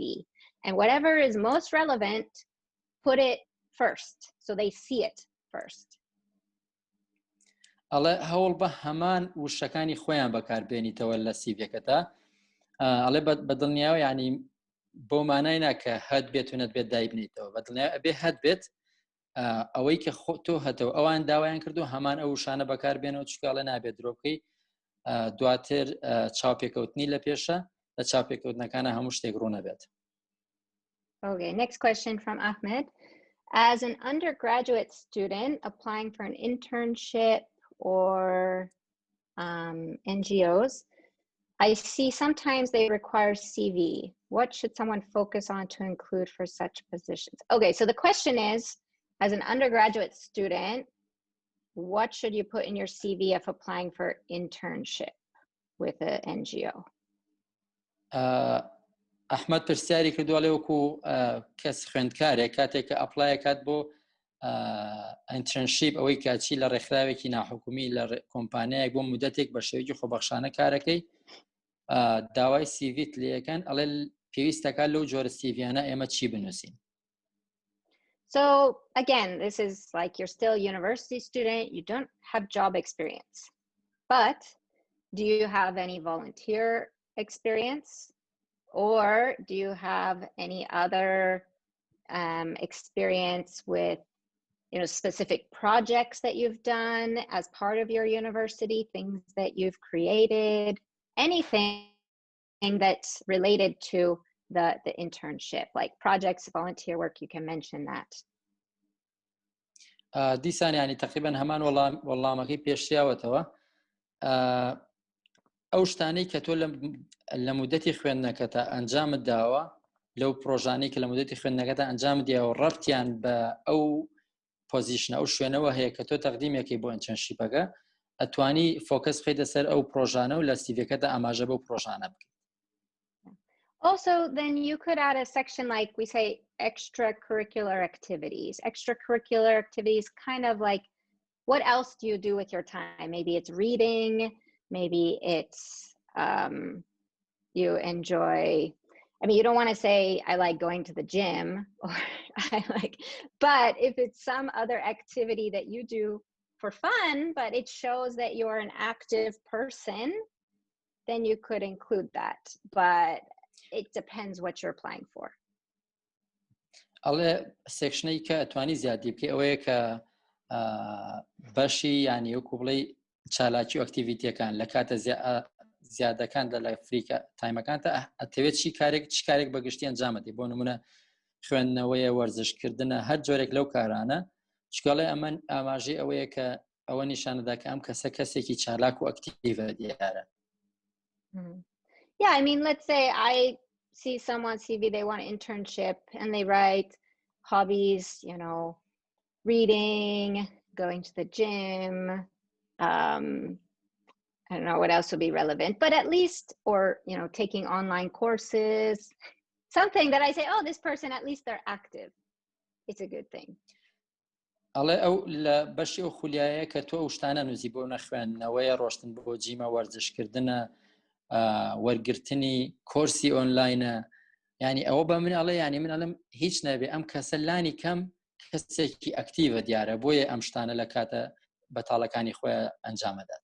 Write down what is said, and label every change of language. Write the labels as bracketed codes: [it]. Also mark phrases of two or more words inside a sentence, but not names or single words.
[en] And whatever is most relevant, put it first so they see it first. [ckb] ئەڵێ هەوڵ بە هەمان وشەکانی خۆیان بەکاربێنیتەوە لە سیڤەکەتە ئەڵێ بەدڵنیاوە ینی بۆ مانای ناکە هەت بێت و نەت بێت دایبنیتەوە بەدڵنیاوە ئەبێ هەت بێت ئەوەی کە تۆ هەتەوە ئەوان داوایان کردو هەمان ئەو وشانە بەکاربێنەوە چکاڵە نابێت درۆبکەی دواتر چاوپێکەوتنی لە پێشە لە چاوپێکەوتنەکانە هەموو شتێک ڕوو نەبێت. [en] Okay, next question from Ahmed. As an undergraduate student applying for an internship or NGOs, I see sometimes they require CV. What should someone focus on to include for such positions? Okay, so the question is, as an undergraduate student, what should you put in your CV if applying for internship with an NGO? [ckb] ئەحمەد پرسیاری کردووە لێ وەکو کەس خوێندکارێک کاتێک کە ئەپلای کات بۆ ئینترنشیپ ئەوەی کاچی لە ڕێکخراوێکی ناحکومی لە کۆمپانیایەک بۆ مودەتێک بە شێوەیەکی خۆبەخشانە کارەکەی داوای سیڤیت لێەکەن ئەڵێ پێویستەکە لەو جۆرە سیڤیانە ئێمە چی بنووسین. [en] So again, this is like you're still a university student, you don't have job experience, but do you have any volunteer experience? Or do you have any other experience with, you know, specific projects that you've done as part of your university, things that you've created, anything that's related to the internship, like projects, volunteer work, you can mention that. [ckb] دیسان ینی تقریبا هەمان وەڵامەکەی پێشیاوەتەوە ئەو شتانەی کە تۆ لە مودەتی خوێندنەکەتە ئەنجامت داوە لەو پرۆژانەی کە لە مودەتی خوێندنەکەتە ئەنجام دیەوە ڕەبتیان بە ئەو پۆزیشنە ئەو شوێنەوە هەیە کە تۆ تەقدیمێکی بۆ ئینترنشیپەکە ئەتوانی فۆکەس بخەیتە سەر ئەو پرۆژانە و لە سیڤەکەتە ئاماژە بەو پرۆژانە بکەیت. [en] Also, then you could add a section like we say extracurricular activities. Extracurricular activities kind of like what else do you do with your time? Maybe it's reading, maybe it's you enjoy, I mean, you don't want to say, I like going to the gym, or I like, but if it's some other activity that you do for fun, but it shows that you're an active person, then you could include that. But it depends what you're applying for. [ckb] ئەڵێ سێکشنەی کە ئەتوانی زیادی بکەی ئەوەیە کە بەشی یانی وەکو بڵێ چالاکی و ئەکتیڤیتیەکان لە کاتە زیادەکان لە فریکە تایمەکانتە ئەتەوێت چی کارێک بەگشتی ئەنجامەدەی بۆ نمونە خوێندنەوەیە وەرزشکردنە هەر جۆرێک لەو کارانە چکەڵێ ئەمە ئاماژەی ئەوەیە کە ئەوە نیشانەدا کە ئەم کەسە کەسێکی چالاک و ئەکتیڤە دیارە. [en] Yeah, I mean, let's say I see someone's CV, they want an internship, and they write hobbies, you know, reading, going to the gym, I don't know what else would be relevant, but at least, or, you know, taking online courses, something that I say, oh, this person, at least they're active. It's a good thing. [ckb] ئەڵێ ئەو لە بەشی ئەو خولیایە کە تۆ ئەو شتانە نووسی بۆ نەخوێندنەوەیە، ڕۆشتن بۆ جیمە، وەرزشکردنە، وەرگرتنی کۆرسی ئۆنلاینە، ینی ئەوە بە من ئەڵێ ینی من ئەڵم هیچ نەبێ ئەم کەسە لانی کەم کەسێکی ئەکتیڤە دیارە بۆیە ئەم شتانە لە کاتە بەتاڵەکانی خۆیان ئەنجامەدات.